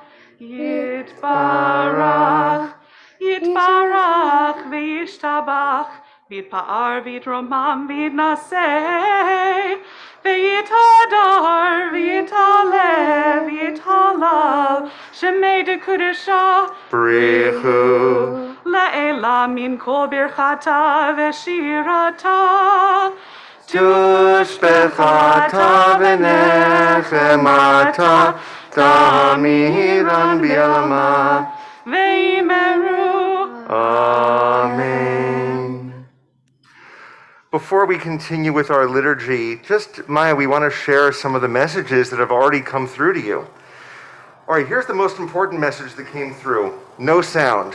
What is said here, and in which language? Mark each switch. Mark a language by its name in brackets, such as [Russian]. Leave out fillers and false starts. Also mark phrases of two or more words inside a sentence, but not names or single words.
[Aramaic] יתברך יתברך וישתבח ויתפאר ויתרומם ויתנשא ויתהדר ויתעלה ויתהלל שמי דקודשה B'richu. לעילה מן כל ברכתה ושירתה. תושבחתא ונחמתא דאמירן בעלמא. ויאמרו Amen. [English] Before we continue with our liturgy, just Maia, we want to share some of the messages that have already come through to you. All right, here's the most important message that came through. No sound.